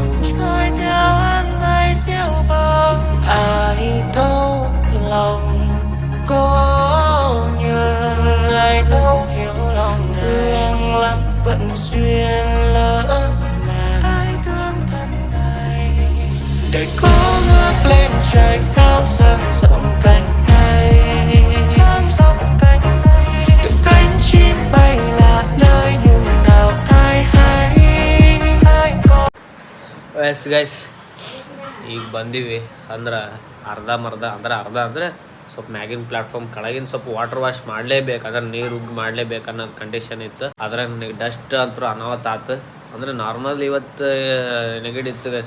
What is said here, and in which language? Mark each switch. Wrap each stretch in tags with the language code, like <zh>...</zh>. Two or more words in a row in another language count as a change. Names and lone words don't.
<vi>trôi theo áng mây phiêu bồng ai thấu lòng cô nhưng ai đâu hiểu lòng thương lắm vẫn duyên lỡ làng ai thương thân này đời có ngước lên trời cao dang rộng cánh tay từng cánh chim bay lạ nơi nhưng nào ai hay</vi> <en>yes guys</en> <kn>ಈಗ ಬಂದೀವಿ ಅಂದ್ರೆ ಅರ್ಧ ಅಂದರೆ ಸ್ವಲ್ಪ ಮ್ಯಾಗಿನ ಪ್ಲಾಟ್ಫಾರ್ಮ್ ಕೆಳಗಿನ ಸ್ವಲ್ಪ</kn> <en>water wash</en> <kn>ಮಾಡಲೇಬೇಕು, ಅದ್ರ ನೀರು ಉಗ್ಗಿ ಮಾಡಲೇಬೇಕು ಅನ್ನೋದು ಕಂಡೀಷನ್ ಇತ್ತು. ಆದರೆ ನನಗೆ ಡಸ್ಟ್ ಅಂತೂ ಅನಾವತ್ ಆತು. ಅಂದರೆ ನಾರ್ಮಲ್ ಇವತ್ತು ನೆಗಡಿ ಇತ್ತು ಗೈಸ್.</kn>